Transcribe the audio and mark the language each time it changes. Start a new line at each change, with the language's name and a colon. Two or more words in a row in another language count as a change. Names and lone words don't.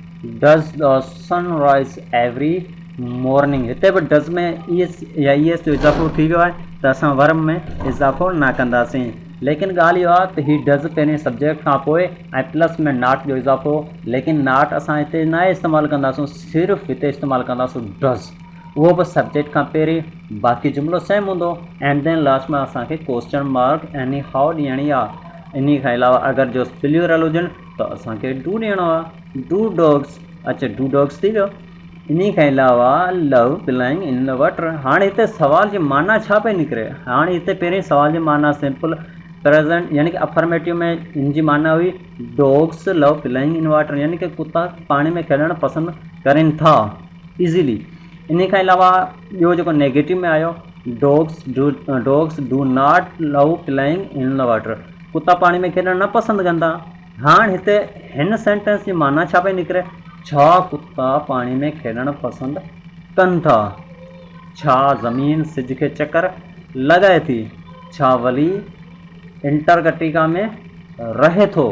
English: Does the sunrise every morning.
Sindhi: हिते बि डज़ में ईएस या ईएस जो इज़ाफ़ो थी वियो आहे त असां वर्ब में इज़ाफ़ो न कंदासीं। लेकिन ॻाल्हि इहा आहे त हीउ डज़ पहिरीं सब्जेक्ट खां पोइ ऐं प्लस में नाट जो इज़ाफ़ो, लेकिन नाट असां हिते न इस्तेमालु कंदासीं, सिर्फ़ु हिते इस्तेमालु कंदासीं डज़, उहो बि सब्जेक्ट खां पहिरीं, बाक़ी जुमिलो सेम हूंदो
English: and then last
Sindhi: में असांखे
English: question mark anyhow
Sindhi: ॾियणी आहे। इन खां अलावा अगरि जो प्लूरल हुजनि त असांखे डू ॾियणो आहे,
English: Do dogs.
Sindhi: अच्छा,
English: do dogs
Sindhi: थी वियो। इन खां अलावा
English: love playing in the water.
Sindhi: हाणे हिते सवाल जी माना छा पई निकिरे? हाणे हिते पहिरीं सवाल जी माना
English: simple present
Sindhi: यानी कि अफर्मेटिव में इन जी माना हुई
English: dogs love playing in water,
Sindhi: यानी कि कुता पाणी में खेॾणु पसंदि कनि था इज़ीली। इन खां अलावा ॿियो जेको नेगेटिव में आयो,
English: Dogs do not love playing in the water,
Sindhi: कुता पाणी में खेॾणु न पसंदि कंदा। हाणे हिते हिन सेंटेंस जी माना छा पई निकिरे? छा कुता पाणी में खेॾणु पसंदि कनि था? छा ज़मीन सिज खे चकर लॻाए थी? छा वली इंटरगटिका में रहे थो?